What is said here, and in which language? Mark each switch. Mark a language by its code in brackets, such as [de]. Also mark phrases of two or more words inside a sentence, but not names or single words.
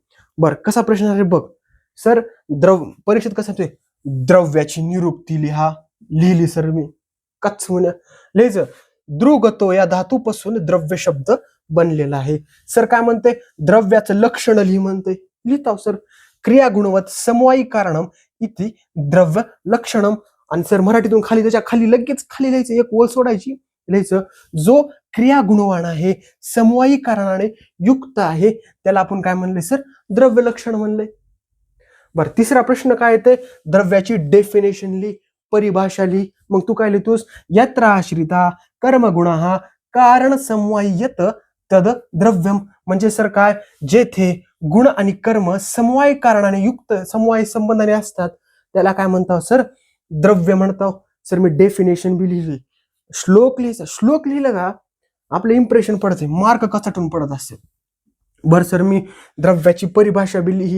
[mr] बर, कसा प्रश्न येणार आहे बघ सर. परीक्षेत कसा येतोय? द्रव्याची निरुक्ती लिहा. लिहिली सर मी. कच म्हणे लिहायचं. द्रुगतो या धातूपासून द्रव्य शब्द बनलेला आहे. सर काय म्हणते? द्रव्याचं लक्षण लिहि म्हणते. लिहिताव सर. [sa] क्रिया गुणवत समवायी कारणम इति द्रव्य लक्षणम. [mr] आणि सर मराठीतून खाली त्याच्या खाली लगेच खाली लिहायचं, एक ओळ सोडायची, लिहायचं जो क्रिया गुणवान आहे, समवायी कारणाने युक्त आहे, त्याला आपण काय म्हणले सर? द्रव्य लक्षण म्हणले. बरं, तिसरा प्रश्न काय येते? द्रव्याची डेफिनेशन लिहि, परिभाषा लिहि. मग तू काय लिहितोस? [sa] यत्र आश्रिता कर्मगुणः कारण समवाय्यत तद द्रव्यम. [mr] म्हणजे सर काय, जेथे गुण आणि कर्म समवाय कारणाने युक्त, समवाय संबंधाने असतात, त्याला काय म्हणतात सर? द्रव्य म्हणतात. सर मी डेफिनेशन बी लिहिली. श्लोक लिहायचा. श्लोक लिहिलं का आपलं इम्प्रेशन पडते, मार्क कचाटून पडत असते. बर सर मी द्रव्याची परिभाषा बी लिही.